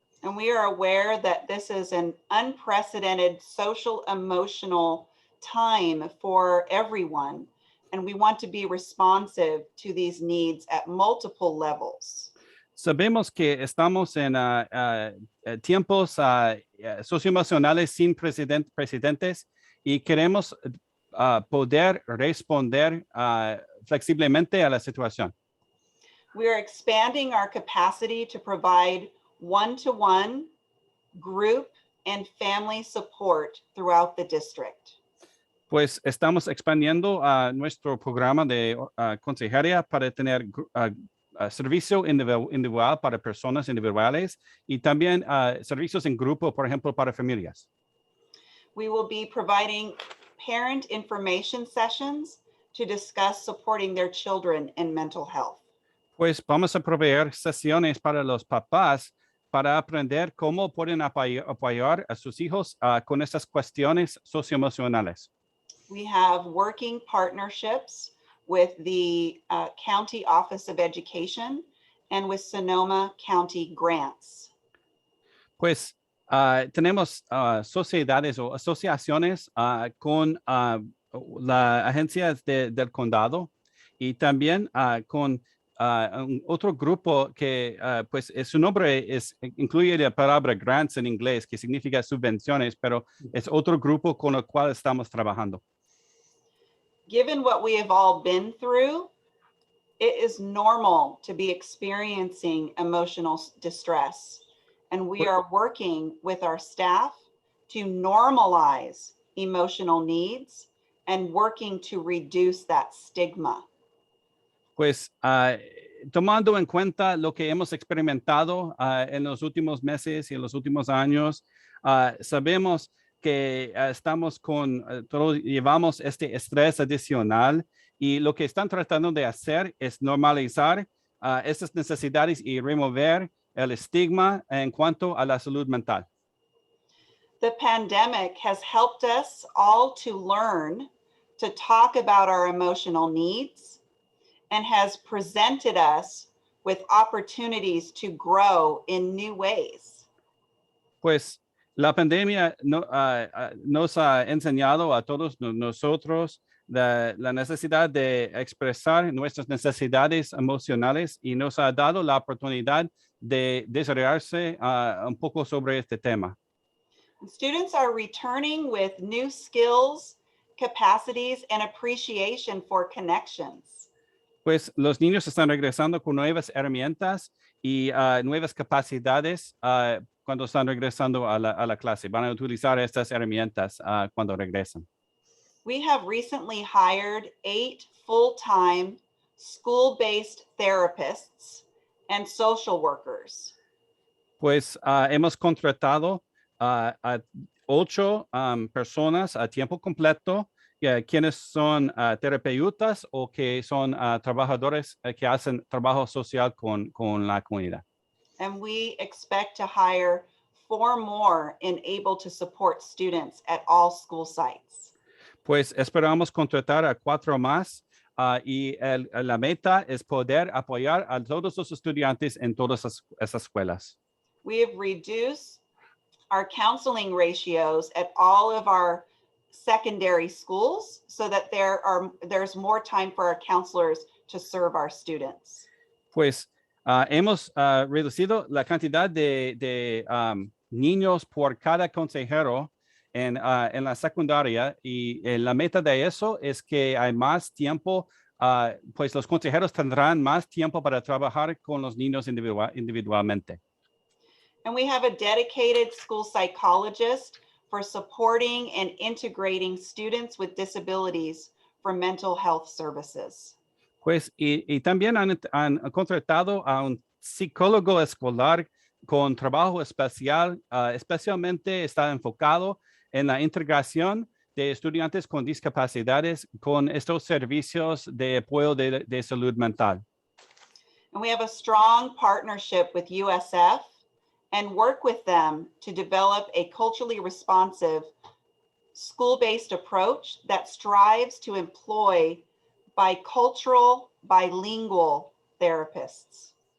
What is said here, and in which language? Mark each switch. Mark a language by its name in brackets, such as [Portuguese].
[English] And we are aware that this is an unprecedented social emotional time for everyone, and we want to be responsive to these needs at multiple levels. [Spanish] Sabemos que estamos en tiempos socioemocionales sin precedentes y queremos poder responder flexiblemente a la situación. [English] We are expanding our capacity to provide one-to-one, group, and family support throughout the district. [Spanish] Pues estamos expandiendo nuestro programa de consejería para tener servicio individual para personas individuales y también servicios en grupo, por ejemplo, para familias. [English] We will be providing parent information sessions to discuss supporting their children in mental health. [Spanish] Pues vamos a proveer sesiones para los papás para aprender cómo pueden apoyar a sus hijos con estas cuestiones socioemocionales. [English] We have working partnerships with the County Office of Education and with Sonoma County Grants. [Spanish] Pues tenemos sociedades o asociaciones con las agencias del condado y también con otro grupo que pues su nombre incluye la palabra grants en inglés, que significa subvenciones, pero es otro grupo con el cual estamos trabajando. [English] Given what we have all been through, it is normal to be experiencing emotional distress. And we are working with our staff to normalize emotional needs and working to reduce that stigma. [Spanish] Pues tomando en cuenta lo que hemos experimentado en los últimos meses y en los últimos años, sabemos que todos llevamos este estrés adicional y lo que están tratando de hacer es normalizar estas necesidades y remover el estigma en cuanto a la salud mental. [English] The pandemic has helped us all to learn to talk about our emotional needs and has presented us with opportunities to grow in new ways. [Spanish] Pues la pandemia nos ha enseñado a todos nosotros la necesidad de expresar nuestras necesidades emocionales y nos ha dado la oportunidad de desarrollarse un poco sobre este tema. [English] Students are returning with new skills, capacities, and appreciation for connections. [Spanish] Pues los niños están regresando con nuevas herramientas y nuevas capacidades cuando están regresando a la clase. Van a utilizar estas herramientas cuando regresan. [English] We have recently hired 8 full-time school-based therapists and social workers. [Spanish] Pues hemos contratado a 8 personas a tiempo completo, quienes son terapeutas o que son trabajadores que hacen trabajo social con la comunidad. [English] And we expect to hire 4 more and able to support students at all school sites. [Spanish] Pues esperamos contratar a 4 más y la meta es poder apoyar a todos los estudiantes en todas esas escuelas. [English] We have reduced our counseling ratios at all of our secondary schools so that there's more time for our counselors to serve our students. [Spanish] Pues hemos reducido la cantidad de niños por cada consejero en la secundaria y la meta de eso es que hay más tiempo, pues los consejeros tendrán más tiempo para trabajar con los niños individualmente. [English] And we have a dedicated school psychologist for supporting and integrating students with disabilities for mental health services. [Spanish] Pues y también han contratado a un psicólogo escolar con trabajo especial, especialmente está enfocado en la integración de estudiantes con discapacidades con estos servicios de apoyo de salud mental. [English] And we have a strong partnership with USF and work with them to develop a culturally responsive school-based approach that strives to employ bicultural, bilingual therapists.